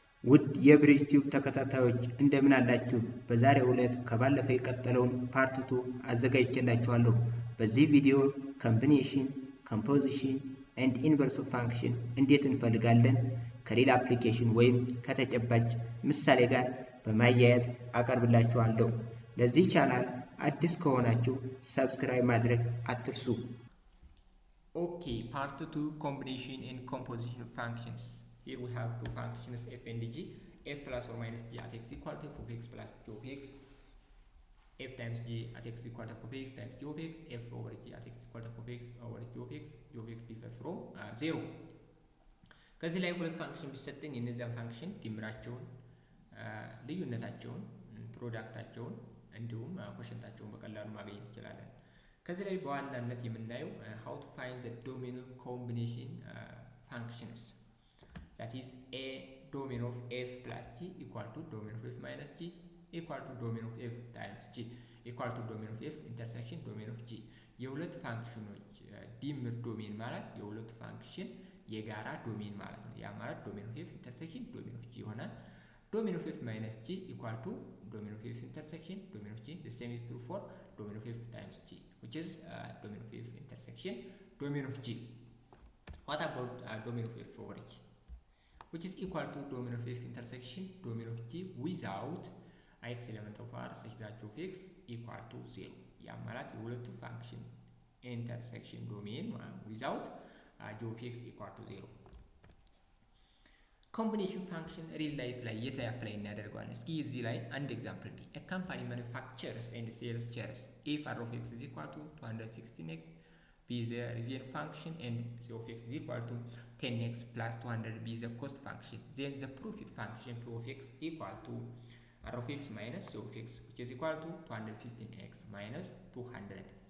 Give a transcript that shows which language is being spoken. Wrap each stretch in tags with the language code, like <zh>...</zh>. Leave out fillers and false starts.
<am>ውድ የብሪጅ ቲዩብ ተከታታዮች እንደምን አላችሁ? በዛሬው ዕለት ከባለፈው የቀጠለውን ፓርት 2 አዘጋጅቼላችኋለሁ። በዚህ ቪዲዮ ኮምቢኔሽን፣ ኮምፖዚሽን ኤንድ ኢንቨርስ ፋንክሽን እንዴት እንፈልጋለን ከሌላ አፕሊኬሽን ወይም ከተጨባጭ ምሳሌ ጋር በማያያዝ አቀርብላችኋለሁ። ለዚህ ቻናል አዲስ ከሆናችሁ ሰብስክራይብ ማድረግ አትርሱ።</am> <en>ኦኬ ፓርት 2 combination and composition functions. Here we have two functions f and g, f plus or minus g at x equal to f of x plus g of x, f times g at x equal to f of x times g of x, f over g at x equal to f of x over g of x differ from 0.</en> <am>ከዚህ ላይ ሁለት ፋንክሽን ቢሰጠኝ የነዚያን ፋንክሽን ድምራቸውን፣ ልዩነታቸውን፣ ፕሮዳክታቸውን እንዲሁም ኮሸንታቸውን በቀላሉ ማግኘት እንችላለን። ከዚህ ላይ በዋናነት የምናየው</am> <en>how to find the domain of combination functions. That is a domain of f plus g equal to domain of f minus g equal to domain of f times g equal to domain of f intersection domain of g.</en> <am>የሁለት ፋንክሽኖች ድምር ዶሜን ማለት የሁለት ፋንክሽን የጋራ ዶሜን ማለት ነው። ያ ማለት</am> <en>domain of f intersection domain of g</en> <am>ይሆናል።</am> <en>domain of f minus g equal to domain of f intersection domain of g. The same is true for domain of f times g, which is domain of f intersection domain of g. What about domain of f over g, which is equal to domain of f intersection domain of g without x element of r such that g of x equal to 0.</en> <am>ያ ማለት የሁለቱ ፋንክሽን ኢንተርሴክሽን ዶሜን</am> <en>without g of x equal to 0.</en> <am>ኮምቢኔሽን ፋንክሽን ሪል ላይፍ ላይ የት ላይ አፕላይ እናደርገዋለን? እስኪ እዚህ ላይ አንድ ኤግዛምፕል ዲ</am> <en>a company manufactures and sells shares if r of x is equal to 216x be the revenue function and c of x is equal to 10x plus 200 be the cost function, then the profit function p of x equal to r of x minus c of x which is equal to 215x minus 200.</en>